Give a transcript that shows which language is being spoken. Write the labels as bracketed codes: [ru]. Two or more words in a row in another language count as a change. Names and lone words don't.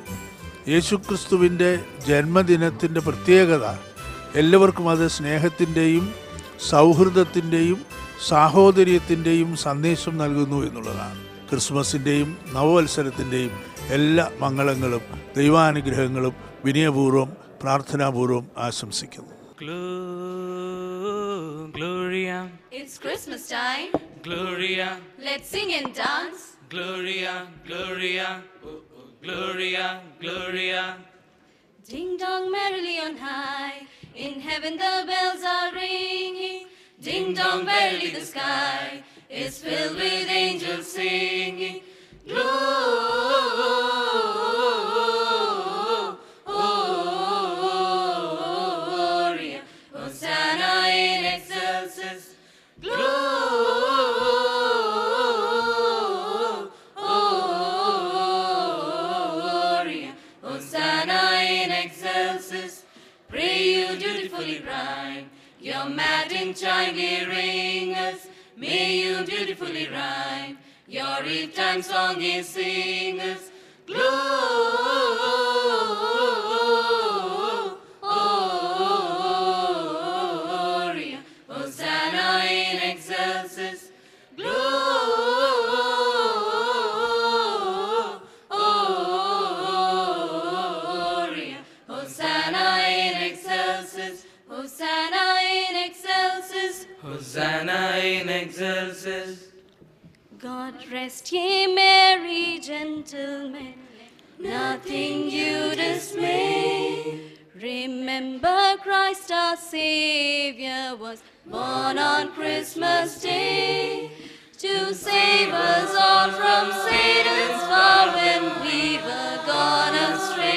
[ml] യേശുക്രിസ്തുവിൻ്റെ ജന്മദിനത്തിൻ്റെ പ്രത്യേകത എല്ലാവർക്കും അത് സ്നേഹത്തിൻ്റെയും സൗഹൃദത്തിൻ്റെയും സാഹോദര്യത്തിൻ്റെയും സന്ദേശം നൽകുന്നു എന്നുള്ളതാണ്. ക്രിസ്മസിൻ്റെയും നവവത്സരത്തിൻ്റെയും എല്ലാ മംഗളങ്ങളും ദൈവാനുഗ്രഹങ്ങളും വിനയപൂർവ്വം പ്രാർത്ഥനാപൂർവ്വം ആശംസിക്കുന്നു. [en] Gloria, It's Christmas time. Gloria, Let's sing and dance. Gloria, Gloria, Gloria, Gloria. Ding dong merrily on high. In heaven the bells are ringing. Ding dong merrily the sky is filled with angels singing. [la] Gloria, Hosanna in excelsis. Gloria, Hosanna in excelsis. [en] Pray you dutifully rhyme your matin chimely ringers. May you beautifully rhyme your eve time song is singers. [la] Gloria, Hosanna in excelsis. Gloria, Hosanna in excelsis. Hosanna in excelsis. Hosanna in excelsis. [en] God rest ye merry gentlemen, nothing you dismay. Remember Christ our Savior was born on Christmas Day, to save us all from Satan's power when we were gone astray.